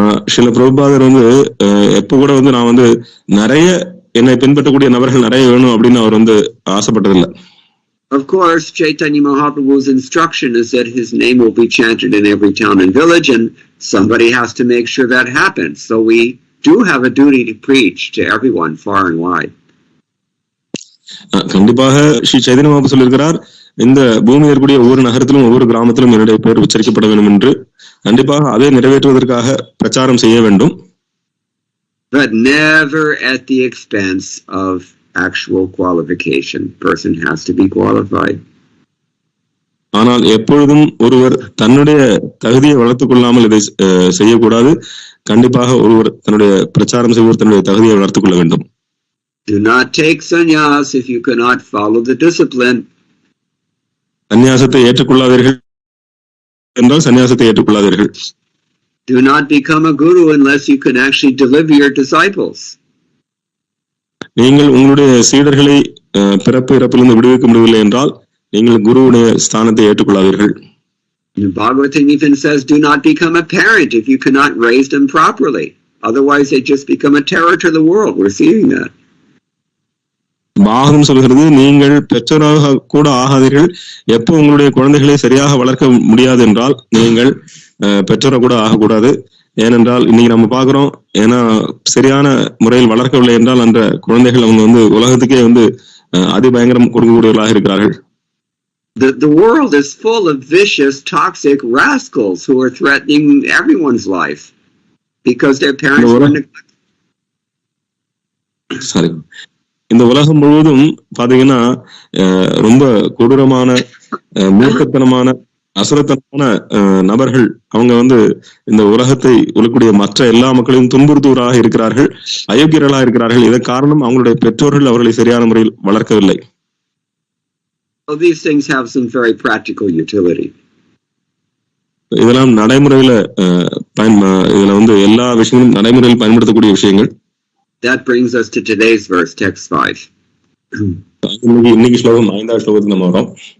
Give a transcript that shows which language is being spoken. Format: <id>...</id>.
<ta>ஸ்ரீல பிரபுபாதர் வந்து எப்ப கூட வந்து நான் வந்து நிறைய என்னை பின்பற்றக்கூடிய நபர்கள் நிறைய வேணும் அப்படின்னு அவர் வந்து ஆசைப்பட்டதில்லை.</ta> <en>Of course, Chaitanya Mahaprabhu's instruction is that his name will be chanted in every town and village, and somebody has to make sure that happens. So we do have a duty to preach to everyone far and wide.</en> <ta>கண்டிப்பாக ஸ்ரீ சைதன்ய மகாபுரு சொல்லியிருக்கிறார், இந்த பூமியில் இருக்கக்கூடிய ஒவ்வொரு நகரத்திலும் ஒவ்வொரு கிராமத்திலும் என்னுடைய பெயர் உச்சரிக்கப்பட வேண்டும் என்று. கண்டிப்பாக அதை நிறைவேற்றுவதற்காக பிரச்சாரம் செய்ய வேண்டும்.</ta> <en>But never at the expense of actual qualification. Person has to be qualified.</en> <ta>ஆனால் எப்பொழுதும் ஒருவர் தன்னுடைய தகுதியை வளர்த்துக் கொள்ளாமல் இதை செய்யக்கூடாது. கண்டிப்பாக ஒருவர் தன்னுடைய பிரச்சாரம் செய்வோர் தன்னுடைய தகுதியை வளர்த்துக் கொள்ள வேண்டும்.</ta> <en>Do not take sannyas if you cannot follow the discipline.</en> <ta>சந்நியாசத்தை ஏற்றுக்கொள்ளாதீர்கள் என்றால் சந்நியாசத்தை ஏற்றுக்கொள்ளாதீர்கள்.</ta> <en>Do not become a guru unless you can actually deliver your disciples.</en> <ta>நீங்கள் உங்களுடைய சீடர்களை பிறப்பு இறப்பிலிருந்து விடுவிக்க முடியவில்லை என்றால் நீங்கள் குருவுடைய ஸ்தானத்தை ஏற்றுக்கொள்ளாதீர்கள்.</ta> <en>Bhagavatam even says, do not become a parent if you cannot raise them properly. Otherwise they just become a terror to the world. We're seeing that.</en> <ta>Bhagavatam சொல்கிறது, நீங்கள் பெற்றோராக கூட ஆகாதீர்கள். எப்போ உங்களுடைய குழந்தைகளை சரியாக வளர்க்க முடியாது என்றால் நீங்கள் பெற்றோராக கூட ஆகக்கூடாது. ஏனென்றால் இன்னைக்கு நம்ம பாக்குறோம், ஏன்னா சரியான முறையில் வளர்க்கவில்லை என்றால் அந்த குழந்தைகள் அவங்க வந்து உலகத்துக்கே வந்து அதிபயங்கரம் கொடுக்கக்கூடியவர்களாக இருக்கிறார்கள்.</ta> <en>The world is full of vicious, toxic rascals who are threatening everyone's life because their parents were neglected. Sorry.</en> <ta>இந்த உலகம் முழுவதும் பாத்தீங்கன்னா ரொம்ப கொடூரமான, மூர்க்கத்தனமான, அசுரத்தனமான நபர்கள் அவங்க வந்து இந்த உலகத்தை உலகக்கூடிய மற்ற எல்லா மக்களையும் துன்புறுத்துவராக இருக்கிறார்கள், அயோக்கியர்களாக இருக்கிறார்கள். இதன் காரணம் அவங்களுடைய பெற்றோர்கள் அவர்களை சரியான முறையில் வளர்க்கவில்லை.</ta> <en>So these things have some very practical utility.</en> <ta>இதெல்லாம் நடைமுறையில இதுல வந்து எல்லா விஷயங்களும் நடைமுறையில் பயன்படுத்தக்கூடிய விஷயங்கள்.</ta> <en>That brings us to today's verse, text 5.</en> <ta>இன்னைக்கு ஸ்லோகம் 5வது ஸ்லோகத்துக்கு நம்ம வரோம்.</ta>